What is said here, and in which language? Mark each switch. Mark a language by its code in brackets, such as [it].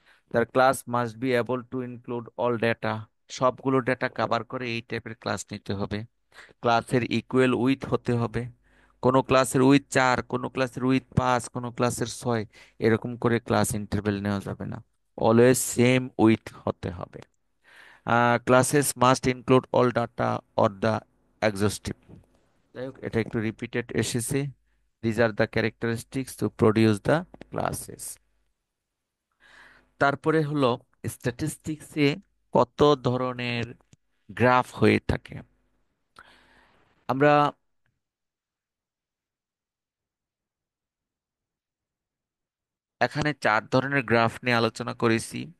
[bn] তার class [en] must be able to include all data, [bn] সবগুলো data cover করে এই টাইপের ক্লাস নিতে হবে। ক্লাসের ইকুয়াল উইথ হতে হবে, কোনো ক্লাসের উইথ 4, কোনো ক্লাসের উইথ 5, কোনো ক্লাসের 6, এরকম করে ক্লাস ইন্টারভেল নেওয়া যাবে না, অলওয়েজ সেম উইথ হতে হবে। [en] Classes must include all data or the exhaustive. [bn] যাই হোক, এটা একটু রিপিটেড এসেছে। [en] These are the characteristics to produce the classes. [bn] তারপরে হলো স্ট্যাটিস্টিক্সে কত ধরনের গ্রাফ হয়ে থাকে। আমরা এখানে 4 ধরনের গ্রাফ নিয়ে আলোচনা করেছি।